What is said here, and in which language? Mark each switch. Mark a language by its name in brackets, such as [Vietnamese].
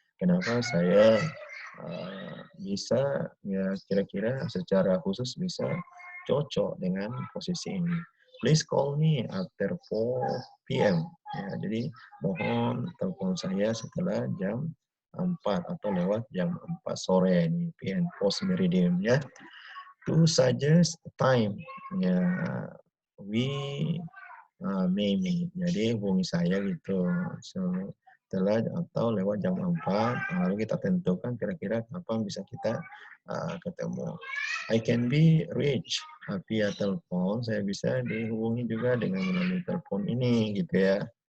[Indonesian] Kenapa saya bisa ya kira-kira secara khusus bisa cocok dengan posisi ini. [English] Please call me after 4 p.m. [Indonesian] Ya, jadi mohon telepon saya setelah jam 4 atau lewat jam 4 sore ini PM post meridian ya. [English] To suggest time ya we may meet. [Indonesian] Jadi hubungi saya gitu. Setelah atau lewat jam 4 lalu kita tentukan kira-kira kapan bisa kita ketemu. [English] I can be reached via [Indonesian] telepon, saya bisa dihubungi juga dengan melalui telepon ini gitu ya.